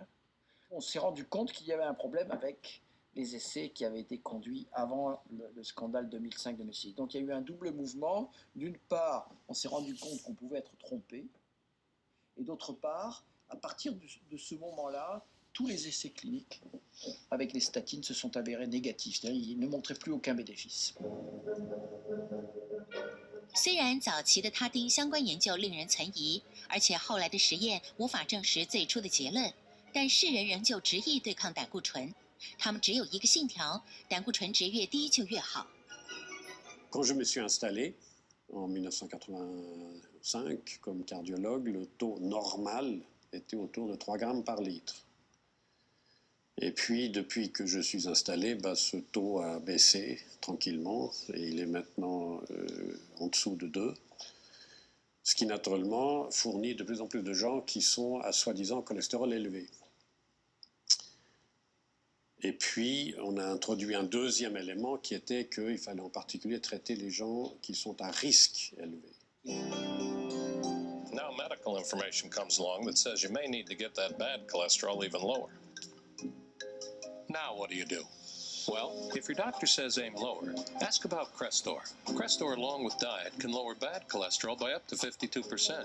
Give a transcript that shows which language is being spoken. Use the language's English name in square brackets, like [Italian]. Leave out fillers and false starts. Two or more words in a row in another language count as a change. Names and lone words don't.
[French] On s'est rendu compte qu'il y avait un problème avec les essais qui avaient été conduits avant le scandale 2005-2006. Donc il y a eu un double mouvement. D'une part, on s'est rendu compte qu'on pouvait être trompé, et d'autre part, à partir de ce moment-là, tous les essais cliniques avec les statines se sont avérés négatifs, c'est-à-dire ils ne montraient plus aucun bénéfice. [Chinese] 虽然早期的他汀相关研究令人存疑，而且后来的实验无法证实最初的结论，但世人仍旧执意对抗胆固醇。他们只有一个信条：胆固醇值越低就越好。 [French] Quand je me suis installé en 1985 comme cardiologue, le taux normal était autour de 3 grammes par litre. Et puis, depuis que je suis installé, ce taux a baissé tranquillement et il est maintenant en dessous de 2, ce qui naturellement fournit de plus en plus de gens qui sont à soi-disant cholestérol élevé. Et puis, on a introduit un deuxième élément qui était qu'il fallait en particulier traiter les gens qui sont à risque élevé. [English] Now medical information comes along that says you may need to get that bad cholesterol even lower. Now what do? Well, if your doctor says aim lower, ask about Crestor. Crestor, along with diet, can lower bad cholesterol by up to 52%.